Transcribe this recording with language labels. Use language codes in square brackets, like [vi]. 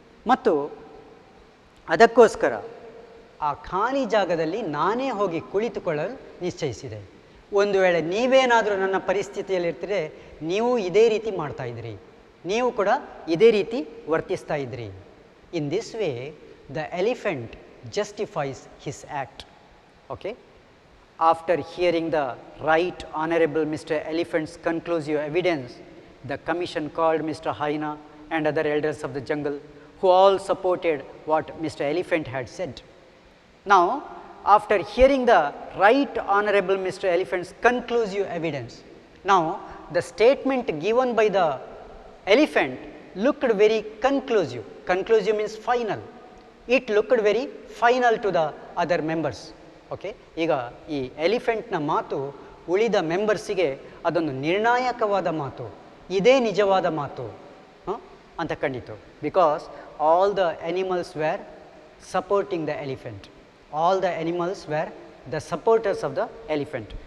[kn] ಮತ್ತು ಅದಕ್ಕೋಸ್ಕರ ಆ ಖಾಲಿ ಜಾಗದಲ್ಲಿ ನಾನೇ ಹೋಗಿ ಕುಳಿತುಕೊಳ್ಳಲು ನಿಶ್ಚಯಿಸಿದೆ. ಒಂದು ವೇಳೆ ನೀವೇನಾದರೂ ನನ್ನ ಪರಿಸ್ಥಿತಿಯಲ್ಲಿರ್ತೀರೆ ನೀವು ಇದೇ ರೀತಿ ಮಾಡ್ತಾಯಿದ್ರಿ, ನೀವು ಕೂಡ ಇದೇ ರೀತಿ ವರ್ತಿಸ್ತಾ ಇದ್ರಿ. [en] In this way the elephant justifies his act. Okay? After hearing the Right Honorable Mr. Elephant's conclusive evidence, the commission called Mr. Haina and other elders of the jungle, who all supported what Mr. Elephant had said. Now, after hearing the Right Honorable Mr. Elephant's conclusive evidence, now the statement given by the elephant looked very conclusive. Conclusive means final. It looked very final to the other members. Okay? [kn] ಈಗ ಈ ಎಲಿಫೆಂಟ್ನ ಮಾತು ಉಳಿದ ಮೆಂಬರ್ಸಿಗೆ ಅದೊಂದು ನಿರ್ಣಾಯಕವಾದ ಮಾತು, ಇದೇ ನಿಜವಾದ ಮಾತು ಅಂತ ಕಂಡಿತು. [en] Because all the animals were supporting the elephant, all the animals were the supporters of the elephant.